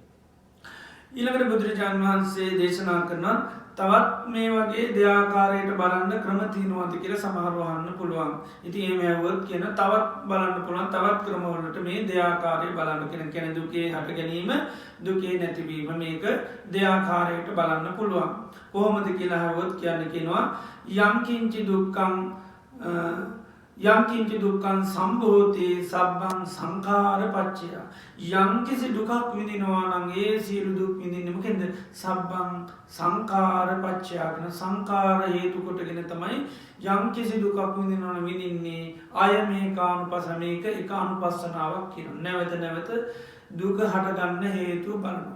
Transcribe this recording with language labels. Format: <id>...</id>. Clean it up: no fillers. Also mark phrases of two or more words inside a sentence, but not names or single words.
<si>ඊළඟට බුදුරජාණන් වහන්සේ දේශනා කරනවා තවත් මේ වගේ දෙආකාරයට බලන්න ක්‍රම තියෙනවාද කියලා සමහරව අහන්න පුළුවන්. ඉතින් එහෙම ඇහුවොත් කියන තවත් බලන්න පුළුවන් තවත් ක්‍රම වලට මේ දෙආකාරය බලන්න කියන දුකේ හට ගැනීම දුකේ නැතිවීම මේක දෙආකාරයට බලන්න පුළුවන්. කොහොමද කියලා අහුවොත් කියනවා</si> <pi>යම් කිංචි දුක්ඛං යංකින්ච දුක්ඛං සම්භෝති සබ්බං සංඛාර පච්චය.</pi> <si>යම්කිසි දුකක් විඳිනවා නම් ඒ සියලු දුක් විඳින්නේ මොකෙන්ද?</si> <pi>සබ්බං සංඛාර පච්චය</pi> <si>කියන සංඛාර හේතු කොටගෙන තමයි යම්කිසි දුකක් විඳිනවා නම් විඳින්නේ. අය මේකානුපස මේක එක අනුපස්සනාවක් කියනවා. නැවත නැවත දුක හටගන්න හේතුව බලනවා.</si>